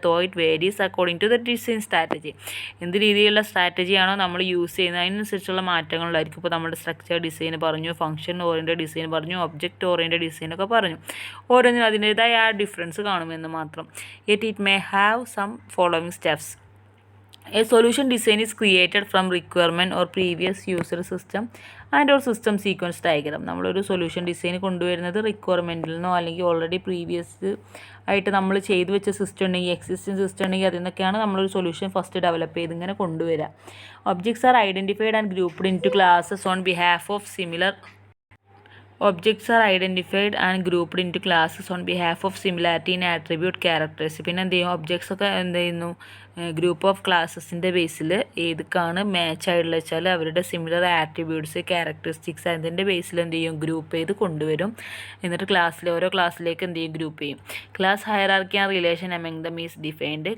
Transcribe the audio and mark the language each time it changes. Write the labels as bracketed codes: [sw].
[en] Though it varies according to the design strategy. [ml] എന്ത് രീതിയിലുള്ള സ്ട്രാറ്റജിയാണോ നമ്മൾ യൂസ് ചെയ്യുന്നത് അതിനനുസരിച്ചുള്ള മാറ്റങ്ങളായിരിക്കും. ഇപ്പോൾ നമ്മുടെ സ്ട്രക്ചർ ഡിസൈൻ പറഞ്ഞു, ഫംഗ്ഷൻ ഓറിയൻറ്റഡ് ഡിസൈൻ പറഞ്ഞു, ഒബ്ജക്റ്റ് ഓറിയൻറ്റഡ് ഡിസൈനൊക്കെ പറഞ്ഞു. ഓരോന്നിനും അതിൻ്റേതായ ആ ഡിഫറൻസ് കാണുമെന്ന് മാത്രം. [en] Yet it may have some following steps. A solution design is created from requirement or previous user system and or system sequence diagram. [ml] നമ്മളൊരു സൊല്യൂഷൻ ഡിസൈൻ കൊണ്ടുവരുന്നത് റിക്വയർമെൻറ്റിൽ നിന്നോ അല്ലെങ്കിൽ ഓൾറെഡി പ്രീവിയസ് ആയിട്ട് നമ്മൾ ചെയ്തു വെച്ച സിസ്റ്റം ഉണ്ടെങ്കിൽ, എക്സിസ്റ്റിംഗ് സിസ്റ്റം ഉണ്ടെങ്കിൽ അതിൽ നിന്നൊക്കെയാണ് നമ്മളൊരു സൊല്യൂഷൻ ഫസ്റ്റ് ഡെവലപ്പ് ചെയ്ത് ഇങ്ങനെ കൊണ്ടുവരിക. [en] Objects are identified and grouped into classes on behalf of similar Objects are identified and grouped into classes on behalf of similarity in attribute characters. [ml] പിന്നെ എന്ത് ചെയ്യും, objects ഒക്കെ എന്ത് ചെയ്യുന്നു, ഗ്രൂപ്പ് ഓഫ് ക്ലാസ്സസിൻ്റെ ബേസിൽ ഏതൊക്കെയാണ് മാച്ച് ആയിട്ടുള്ള വെച്ചാൽ അവരുടെ സിമിലർ ആട്രിബ്യൂട്ട്സ് ക്യാരക്ടറിസ്റ്റിക്സ് അതിൻ്റെ ബേസിൽ എന്ത് ചെയ്യും, ഗ്രൂപ്പ് ചെയ്ത് കൊണ്ടുവരും. എന്നിട്ട് ഓരോ ക്ലാസ്സിലേക്ക് എന്ത് ചെയ്യും, ഗ്രൂപ്പ് ചെയ്യും. [en] Class hierarchy and relation among them is defined.